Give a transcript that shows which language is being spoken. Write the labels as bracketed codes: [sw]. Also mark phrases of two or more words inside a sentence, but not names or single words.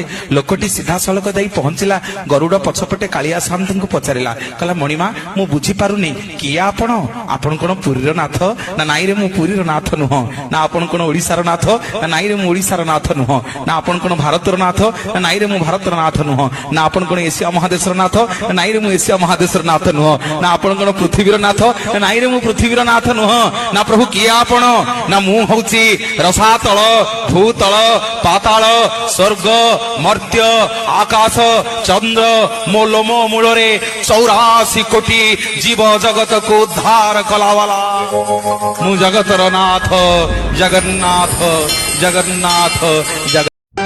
[or] ଲୋକଟି ସିଧା ସଡ଼କ ଯାଇ ପହଞ୍ଚିଲା, ଗରୁଡ଼ ପଛପଟେ କାଳିଆ ସାମନ୍ତ କୁ ପଚାରିଲା, କହିଲା ମଣିମା ମୁଁ ବୁଝି ପାରୁନି କିଏ ଆପଣ ଆପଣ କୋଉ ପୁରୀର ନାଥ ନା ନାଇଁ ରେ ମୁଁ ପୁରୀର ନାଥ ନୁହ ନା ଆପଣ କୋଉ ଓଡ଼ିଶାର ନାଥ ନା ନାଇଁ ରେ ମୁଁ ଓଡ଼ିଶାର ନାଥ ନୁହ ନା ଆପଣ କୋଉ ଭାରତର ନାଥ ନା ନାଇଁ ରେ ମୁଁ ଭାରତର ନାଥ ନୁହ ନା ଆପଣ କୋଉ ଏସିଆ ମହାଦେଶର ନାଥ ନା ନାଇଁ ରେ ମୁଁ ଏସିଆ ମହାଦେଶର ନାଥ ନୁହ ନା ଆପଣ କୋଉ ପୃଥିବୀର ନାଥ ନା ନାଇଁ ରେ ମୁଁ ପୃଥିବୀର ନାଥ ନୁହ ନା ପ୍ରଭୁ କିଏ ଆପଣ ନା ମୁଁ ହେଉଛି ରସାତଳ ଭୂତଳ ପାତାଳ ସ୍ୱର୍ଗ ମର୍ତ୍ତ୍ୟ ଆକାଶ ଚନ୍ଦ୍ର ମୋ ଲୋମ ମୂଳରେ 84 କୋଟି ଜୀବ ଜଗତ କୁ ଉଦ୍ଧାର କଲାବାଲା ମୁଁ ଜଗତର ନାଥ ଜଗନ୍ନାଥ ଜଗନ୍ନାଥ ଜଗନ୍ନାଥ।